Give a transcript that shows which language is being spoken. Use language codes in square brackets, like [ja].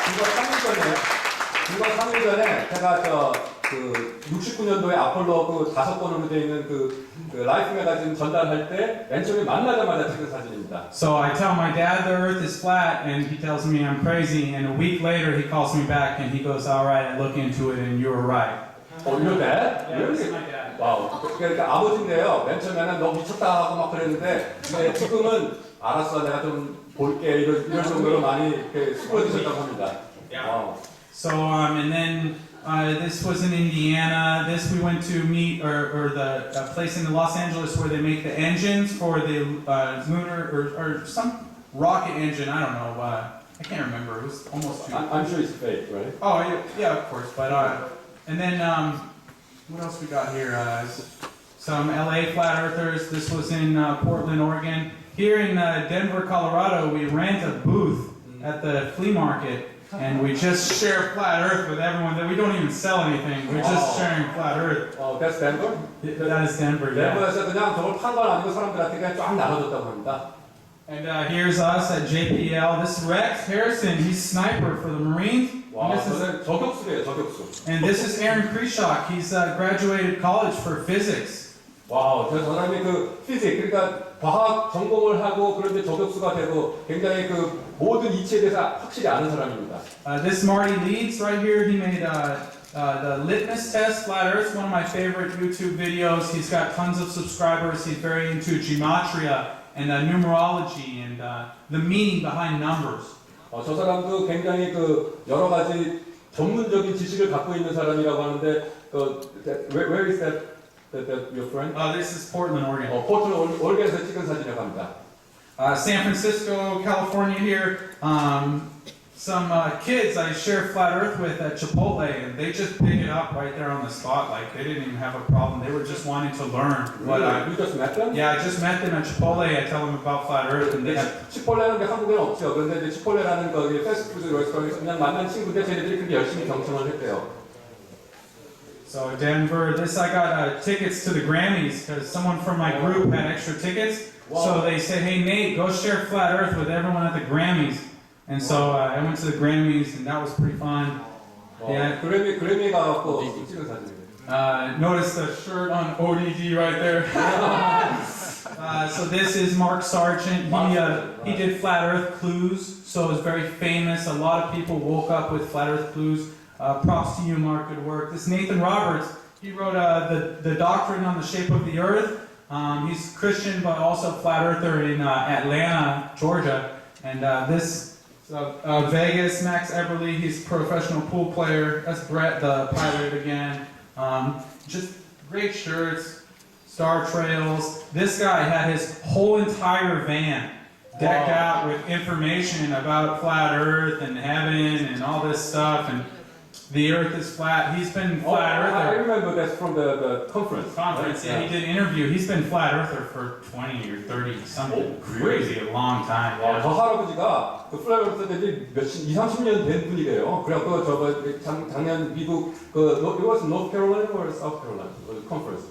[ko] 불과 3일 전에 제가 그 69년도에 아폴로 5번으로 되어 있는 그 라이프 매거진 전달할 때 맨 처음에 만나자마자 찍은 사진입니다. [en] So I tell my dad the earth is flat and he tells me I'm crazy, and a week later he calls me back and he goes, all right, I look into it and you were right. your dad? Yeah, this is my dad. [ko] 와우. 그러니까 아버지인데요. 맨 처음에는 너 미쳤다 하고 막 그랬는데 지금은 알았어, 내가 좀 볼게 이런 정도로 많이 이렇게 수그러지셨다고 합니다. 와우. [en] So and then this was in Indiana. This we went to meet or the place in Los Angeles where they make the engines for the lunar or some rocket engine. I don't know. I can't remember. It was almost 2. I'm sure it's fake, right? Oh yeah, of course. But and then what else we got here? Some LA flat earthers. This was in Portland, Oregon. Here in Denver, Colorado, we rent a booth at the flea market, and we just share flat Earth with everyone. That we don't even sell anything. We're just sharing flat Earth. That's Denver? That is Denver. Yeah. [ko] 덴버에서 그냥 저걸 판 건 아니고 사람들한테 그냥 쫙 나눠줬다고 합니다. [en] And here's us at JPL. This is Rex Harrison. He's sniper for the Marines. [ko] 와, [en] And this is [ko] 저는 저격수래요, 저격수. [en] And this is Aaron Krishock. He's graduated college for physics. [ko] 와우, 저 사람이 그 피직, 그러니까 과학 전공을 하고 그런데 저격수가 되고 굉장히 그 모든 이치에 대해서 확실히 아는 사람입니다. [en] This Marty Leeds right here. He made the litmus test, flat Earth. One of my favorite YouTube videos. He's got tons of subscribers. He's very into gematria and numerology and the meaning behind numbers. [ko] 저 사람도 굉장히 그 여러 가지 전문적인 지식을 갖고 있는 사람이라고 하는데 [en] where is that your friend? This is Portland, Oregon. [ko] 포틀랜드 오레곤에서 찍은 사진이라고 합니다. [en] San Francisco, California here. Some kids I share flat Earth with at Chipotle, and they just pick it up right there on the spot. Like they didn't even have a problem. They were just wanting to learn. But You just met them? yeah, I just met them at Chipotle. I tell them about flat Earth, and they have. [ko] 치폴레는 게 한국에는 없죠. 그런데 이제 치폴레라는 거기 패스트푸드 레스토랑에서 그냥 만난 친구인데 쟤네들이 그렇게 열심히 경청을 했대요. [en] So Denver, this I got tickets to the Grammys because someone from my group had extra tickets. So they said, "Hey Nate, go share flat Earth with everyone at the Grammys." And so I went to the Grammys, and that was pretty fun. Yeah. [ko] 그래미 가갖고 찍은 사진이에요. [en] Notice the shirt on ODD right there. So this is Mark Sargent. He did flat Earth clues, so it's very famous. A lot of people woke up with flat Earth clues. Props to you, Mark. Good work. This Nathan Roberts. He wrote the Doctrine on the Shape of the Earth. He's Christian, but also flat earther in Atlanta, Georgia. And this Vegas, Max Eberly. He's a professional pool player. That's Brett, the pilot again. Just great shirts, Star Trails. This guy had his whole entire van decked out with information about flat Earth and heaven and all this stuff. And the Earth is flat. He's been flat I earther. remember that's from the conference. Yeah, he did an interview. He's been flat earther for 20 or 30 something crazy, a long time. [ko] 저 할아버지가 그 플라이어스 된지 30년 된 분이래요. 그래갖고 작년 미국 [en] it was North Carolina or South Carolina conference.